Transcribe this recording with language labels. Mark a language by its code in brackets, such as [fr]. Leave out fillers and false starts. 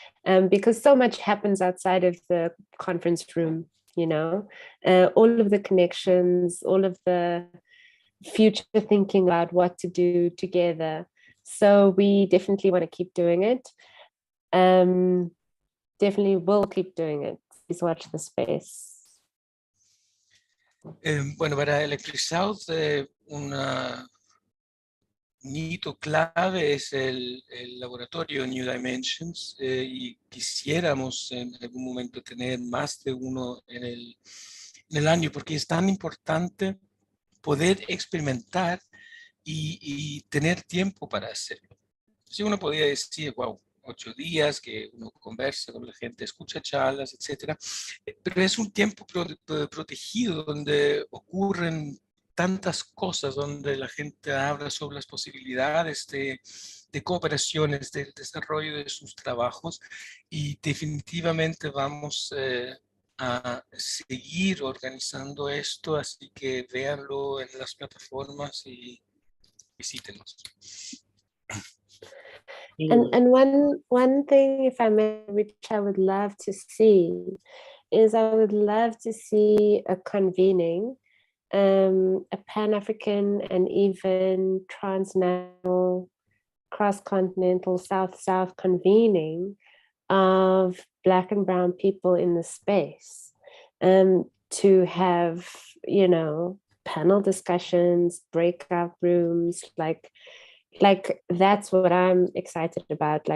[en] Because so much happens outside of the conference room, you know, all of the connections, all of the future thinking about what to do together. So we definitely want to keep doing it. Definitely will keep doing it. Please watch the space. [es] Bueno, para Electric South, un hito clave es el laboratorio New Dimensions y quisiéramos en algún momento tener más de uno en el año porque es tan importante poder experimentar y tener tiempo para hacerlo. Si uno podía decir, wow, 8 días que uno conversa con la gente, escucha charlas, etcétera, pero es un tiempo protegido donde ocurren tantas cosas, donde la gente habla sobre las posibilidades de cooperaciones, del desarrollo de sus trabajos y definitivamente vamos a seguir organizando esto, así que véanlo en las plataformas y visítenos. [en] And one thing, if I may, which I would love to see, is I would love to see a convening, a Pan-African and even transnational, cross-continental, South-South convening of Black and Brown people in the space, to have, you know, panel discussions, breakout rooms, like that's what I'm excited about.